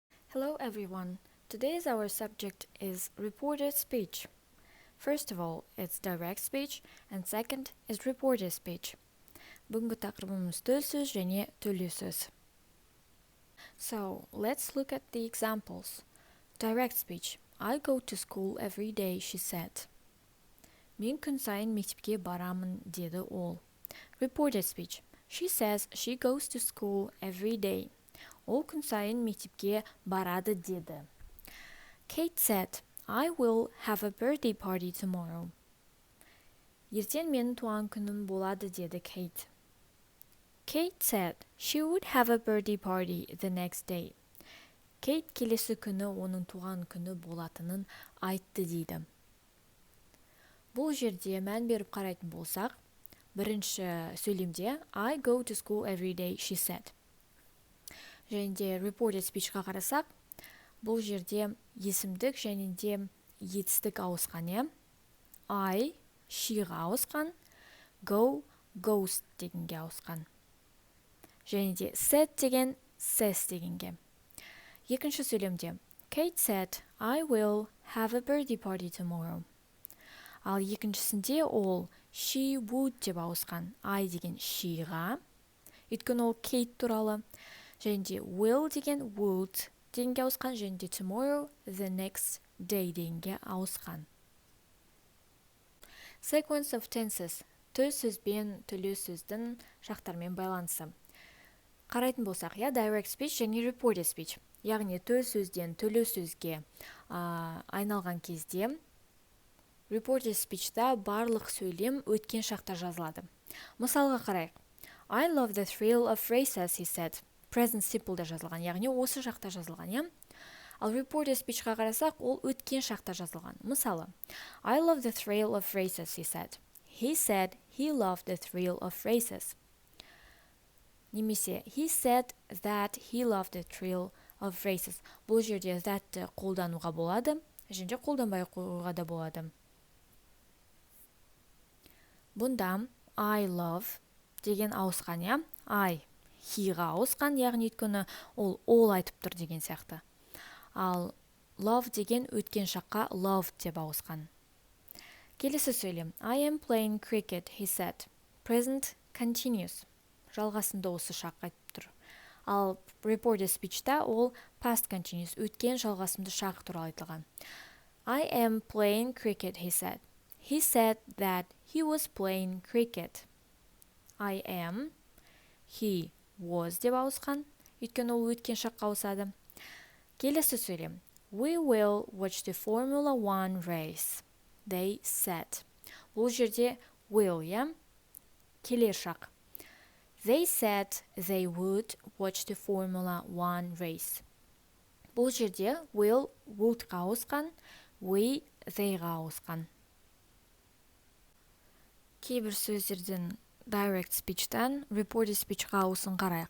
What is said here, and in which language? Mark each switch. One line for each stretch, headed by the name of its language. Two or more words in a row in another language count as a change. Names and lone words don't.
English: Hello everyone. Today's our subject is reported speech. First of all, it's direct speech and second is reported speech.
Kazakh: Бүгінгі тақырыбымыз төл сөз және төле сөз.
English: So, let's look at the examples. Direct speech. I go to school every day, she said.
Kazakh: Мен күн сайын мектепке барамын, деді ол.
English: Reported speech. She says she goes to school every day.
Kazakh: Ол күн сайын мектепке барады, деді.
English: Kate said, I will have a birthday party tomorrow.
Kazakh: Ертең менің туған күнім болады, деді Kate.
English: Kate said she would have a birthday party the next day.
Kazakh: Kate келесі күні оның туған күні болатынын айтты, дейді. Бұл жерде мән беріп қарайтын болсақ, бірінші сөйлемде
English: I go to school every day, she said.
Kazakh: Және де
English: reported speech-
Kazakh: қа қарасақ, бұл жерде есімдік және де етістік ауысқан, е? I, she-ға ауысқан, go, goes дегенге ауысқан. Және де said деген says дегенге. Екінші сөйлемде
English: Kate said, I will have a birthday party tomorrow.
Kazakh: Ал екіншісінде ол
English: she would
Kazakh: деп ауысқан. I деген she-ға, өйткені ол Kate туралы. Және де will деген would дегенге ауысқан, және де
English: tomorrow, the next day
Kazakh: дегенге ауысқан.
English: Sequence of tenses.
Kazakh: Төл сөзбен төле сөздің шақтармен байланысы. Қарайтын болсақ,
English: direct speech
Kazakh: және
English: reported speech.
Kazakh: Яғни төл сөзден төле сөзге айналған кезде
English: reported speech-
Kazakh: та барлық сөйлем өткен шақта жазылады. Мысалға қарайық.
English: I love the thrill of races, he said. Present simple-
Kazakh: да жазылған, яғни осы шақта жазылған, е? Ал
English: reported speech-
Kazakh: қа қарасақ, ол өткен шақта жазылған. Мысалы,
English: I love the thrill of races, he said. He said he loved the thrill of races. Немесе, he said that he loved the thrill of races.
Kazakh: Бұл жерде that қолдануға болады, және қолданбай қоюға да болады. Бұнда
English: I love
Kazakh: деген ауысқан, е? I, he-ға ауысқан, яғни өйткені ол айтып тұр деген сияқты. Ал love деген өткен шаққа loved деп ауысқан. Келесі сөйлем.
English: I am playing cricket, he said. Present continuous.
Kazakh: Жалғасында осы шақ айтып тұр. Ал
English: reported speech-
Kazakh: та ол
English: past continuous,
Kazakh: өткен жалғасымды шақ туралы айтылған.
English: I am playing cricket, he said. He said that he was playing cricket. I am, he was
Kazakh: деп ауысқан, өйткені ол өткен шаққа ауысады. Келесі сөйлем.
English: We will watch the Formula 1 race, they said.
Kazakh: Бұл жерде will, е? Келер шақ.
English: They said they would watch the Formula 1 race.
Kazakh: Бұл жерде will, would-ға ауысқан, we, they-ға ауысқан. Кейбір сөздерден
English: direct speech-
Kazakh: тан
English: reported speech-
Kazakh: ға ауысын қарайық.